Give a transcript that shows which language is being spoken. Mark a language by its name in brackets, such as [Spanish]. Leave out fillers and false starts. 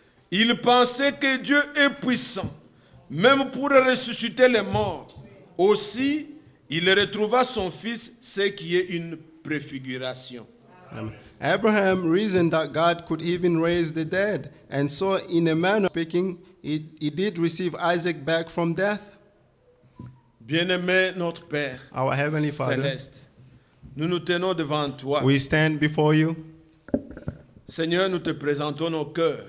[French] Il pensait que Dieu est puissant, même pour ressusciter les morts. Aussi, il retrouva son fils, ce qui est une préfiguration. [English] Abraham reasoned that God could even raise the dead, and so, in a manner of speaking, he did receive Isaac back from death. [French] Bien-aimé notre Père [English] Our Heavenly Father, [French] céleste, nous nous tenons devant toi. [English] we stand before you. [French] Seigneur, nous te présentons nos cœurs.